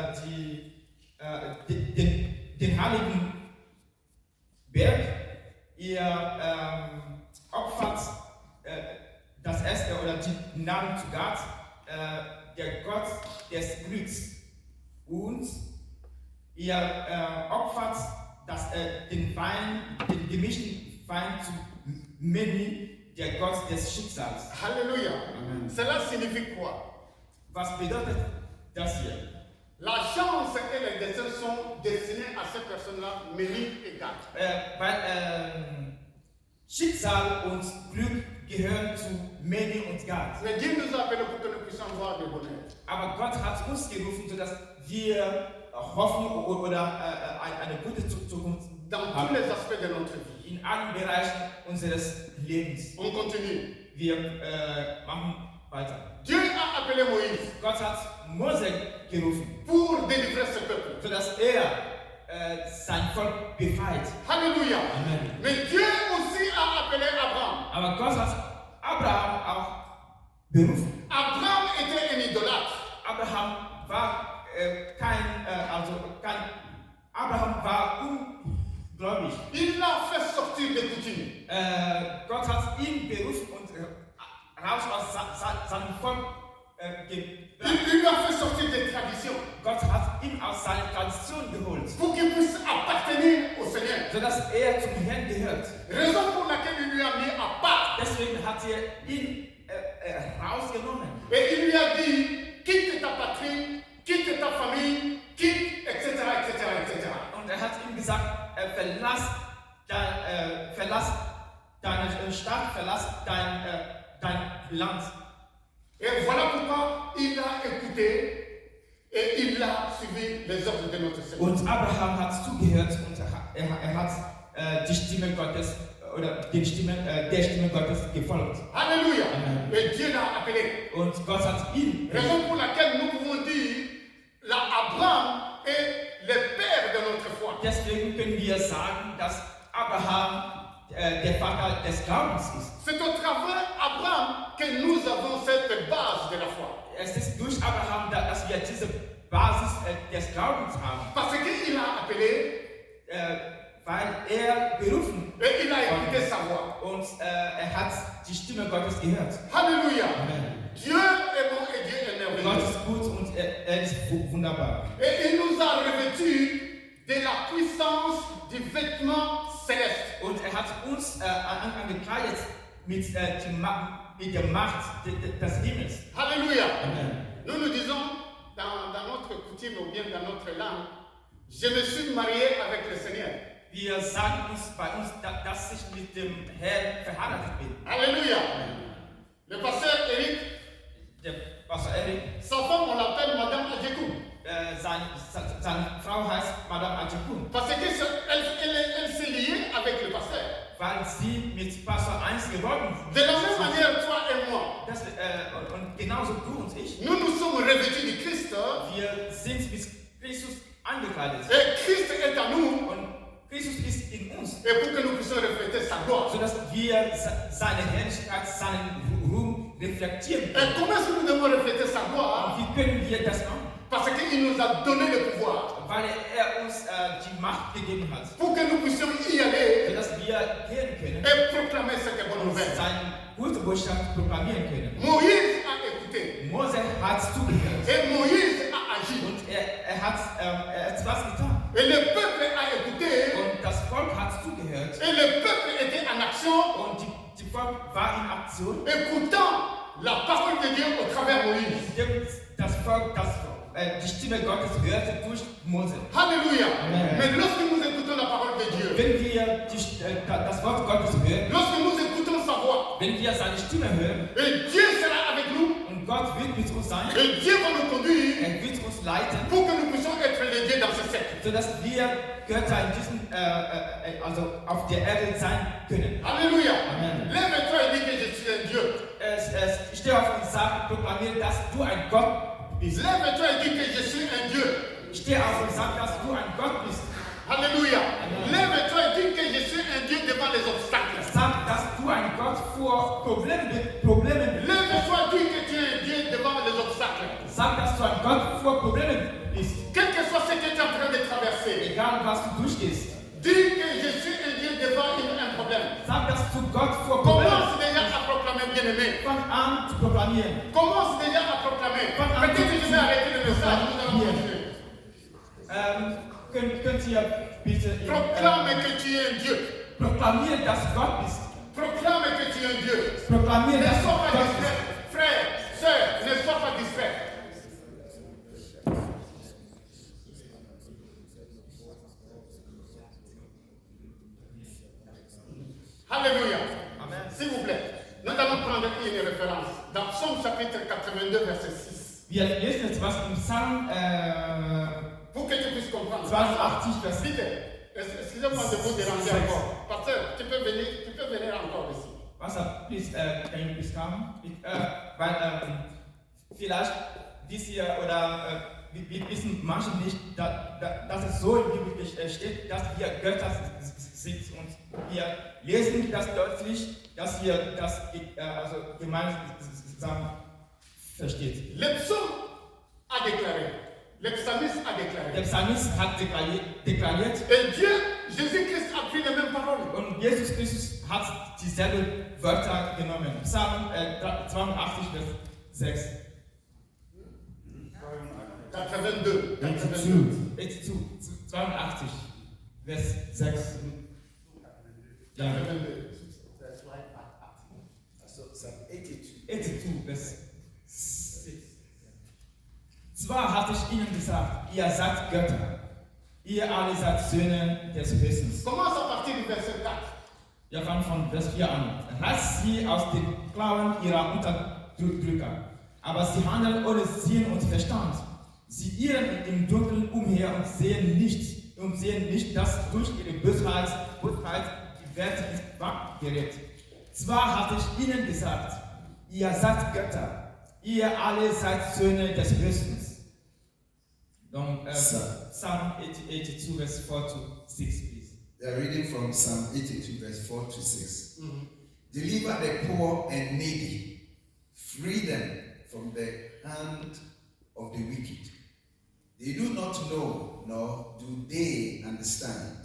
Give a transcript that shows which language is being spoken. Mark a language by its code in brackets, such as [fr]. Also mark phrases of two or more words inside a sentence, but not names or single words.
[de] den heiligen Berg, ihr opfert das Erste oder die Namen zu Gott, der Gott des Glücks, und ihr opfert den gemischten Wein zu Meni, der Gott des Schicksals. [fr] Alléluia. Amen. Cela signifie quoi? [de] Was bedeutet das hier? [fr] La chance et le destin sont destinés à ces personnes-là, Méni et Gad. [de] Weil Schicksal und Glück gehören zu Meni und Gad. [fr] Mais Dieu nous a appelés pour que nous puissions voir le bonheur. [de] Aber Gott hat uns gerufen, sodass wir Hoffnung oder eine gute Zukunft [fr] Dans tous [de] haben. [fr] les aspects de notre vie. [de] In allen Bereichen unseres Lebens. [fr] On continue. [de] Wir machen weiter. [fr] Dieu a appelé Moïse [de] Gott hat Mose gerufen, [fr] pour délivrer ce peuple. [de] sodass sein Volk befreit. [fr] Alléluia. Amen. Mais Dieu aussi a appelé Abraham. [de] Aber Gott hat Abraham auch berufen. [fr] Abraham était un idolâtre. [de] Abraham war Abraham war ungläubig. [fr] Il l'a fait sortir des coutumes. [de] Gott hat ihn berufen und raus aus seinem Volk [fr] Il lui a fait sortir des traditions [de] Gott hat ihn aus seiner Tradition geholt, [fr] pour qu'il puisse appartenir au Seigneur. [de] sodass zum Herrn gehört. [fr] Raison pour laquelle il lui a mis à part. [de] Deswegen hat ihn rausgenommen. [fr] Et il lui a dit, quitte ta patrie, quitte ta famille, quitte, etc., etc., etc. [de] Und hat ihm gesagt, verlass deine Stadt, verlass dein Land. [fr] Et voilà pourquoi il a écouté et il a suivi les ordres de notre Seigneur. [de] Und Abraham hat zugehört und er hat die Stimme Gottes oder der Stimme Gottes gefolgt. [fr] Alléluia. Amen. Et Dieu l'a appelé. [de] Und Gott hat ihn. [fr] Raison pour laquelle nous pouvons dire, Abraham est le père de notre foi. [de] Deswegen können wir sagen, dass Abraham der Vater des Glaubens ist. [fr] C'est au travers Abraham que nous avons cette base de la foi. [de] Es ist durch Abraham, dass wir diese Basis des Glaubens haben. [fr] Parce qu'il a appelé [de] Weil er berufen [fr] et il a écouté sa voix. [de] und hat die Stimme Gottes gehört. [fr] Alléluia. Amen. Dieu est bon et Dieu est [de] Gott [fr] merveilleux. [de] ist gut und er ist wunderbar. [fr] Et il nous a revêtus de la puissance du vêtement céleste. [de] Und er hat uns angekleidet mit der Macht des Himmels. [fr] Alléluia. Amen. Nous nous disons dans notre coutume ou bien dans notre langue, je me suis marié avec le Seigneur. [de] Wir sagen bei uns, dass ich mit dem Herrn verheiratet bin. [fr] Alléluia. Le pasteur Eric, [de] Der Pastor Eric, [fr] sa femme, on l'appelle Madame Adjekou. [de] seine Frau heißt Madame Adjekun, [fr] Parce qu'elle s'est liée avec le pasteur. [de] weil sie mit Pastor 1 geworden [fr] De la même [de] sind. [fr] manière, toi et moi, [de] Und genauso du und ich, [fr] nous nous sommes revêtus du Christ [de] wir sind mit Christus angekleidet. [fr] et Christ est à nous [de] Und Christus ist in uns, [fr] et pour que nous puissions refléter sa gloire. [de] sodass wir seine Herrlichkeit, seinen Ruhm reflektieren [fr] Et [de] können. [fr] comment est-ce que nous devons refléter sa gloire? [de] Und wie können wir das machen? [fr] Parce qu'il nous a donné le pouvoir [de] Weil er uns die Macht gegeben hat, [fr] pour que nous puissions y aller [de] sodass wir gehen können [fr] et proclamer cette bonne [de] und [fr] nouvelle. [de] seine gute Botschaft proklamieren können. [fr] Moïse a écouté [de] Mose hat zugehört [fr] et Moïse a agi. [de] und er hat etwas getan. [fr] Et le peuple a écouté [de] Und das Volk hat zugehört [fr] et le peuple était en action, [de] und die Volk war in Aktion. [fr] écoutant la parole de Dieu au travers Moïse. [de] Das Volk, die Stimme Gottes hörte durch Mose. [fr] Alléluia. Amen. Mais lorsque nous écoutons la parole de Dieu, [de] Wenn wir das Wort Gottes hören, [fr] lorsque nous écoutons sa voix, [de] wenn wir seine Stimme hören [fr] et Dieu sera avec nous, [de] und Gott wird mit uns sein, [fr] et Dieu va nous conduire [de] er wird uns leiten, [fr] pour que nous puissions être les dieux dans ce siècle. [de] sodass wir Götter in diesem, also auf der Erde sein können. [fr] Alléluia. Amen. Lève-toi et dis que je suis un Dieu. [de] Steh auf und sag, proklamiere, dass du ein Gott bist. [fr] Lève-toi et dis que je suis un Dieu. [de] Steh auf und sag, dass du ein Gott bist. [fr] Alléluia. Amen. Lève-toi et dis que je suis un Dieu devant les obstacles. [de] Sag, dass du ein Gott vor Problemen bist. [fr] Lève-toi et dis que tu es un Dieu devant les obstacles. [de] Sag, dass du ein Gott vor Problemen bist. [fr] Quel que soit ce que tu es en train de traverser, [de] Egal, was du durchgehst. [fr] dis que je suis un Dieu devant un problème. [de] Sag, dass du Gott vor Problemen [fr] Commence déjà à proclamer, bien-aimé. [de] fang an zu proklamieren. [fr] Commence déjà à proclamer. Peut-être que je vais arrêter le message, nous allons continuer. [de] Könnt ihr bitte [fr] Proclame que tu es un Dieu. [de] proklamieren, dass du Gott bist. [fr] Proclame que tu es un Dieu. [de] Proklamieren, [fr] Ne [de] dass du [fr] sois pas [de] Gott [fr] distrait. [de] bist. [fr] Frère, sœur, ne sois pas distrait. Alléluia. Amen. S'il vous plaît, nous allons prendre une référence dans Psaume chapitre 82, verset 6. [de] Wir lesen jetzt was im Psalm [fr] Pour que tu puisses comprendre. [de] 82, Vers [fr] Vite, excusez-moi de vous déranger encore. Pasteur, tu peux venir encore ici. [de] Wasser, [en] please, can you please come? [de] Weil vielleicht wisst ihr oder wir wissen manche nicht, dass es so in der Bibel steht, dass wir Götter sind. Und wir lesen das deutlich, dass wir das gemeinsam versteht. [fr] Le psaume a déclaré, le psalmiste a déclaré. [de] Der Psalmist hat deklariert, [fr] Et Dieu, Jésus-Christ a pris les mêmes paroles. [de] und Jesus Christus hat dieselben Wörter genommen. Psalm 82, Vers 6. 82. 82, Vers 6. Ja. 82. So, Psalm 82. 82, Vers 6. Zwar hatte ich ihnen gesagt, ihr seid Götter, ihr alle seid Söhne des Höchsten. [fr] Commence à partir du verset 4. [de] Wir fangen von Vers 4 an. Reißt sie aus den Klauen ihrer Unterdrücker, aber sie handeln ohne Sinn und Verstand. Sie irren im Dunkeln umher und sehen nicht, dass durch ihre Bosheit die Welt ins Wanken gerät. Zwar hatte ich ihnen gesagt, ihr seid Götter, ihr alle seid Söhne des Höchsten. [en] Donc, Psalm 82, Vers 4 to 6, please. They are reading from Psalm 82, verse 4 to 6. Deliver the poor and needy, free them from the hand of the wicked. They do not know, nor do they understand.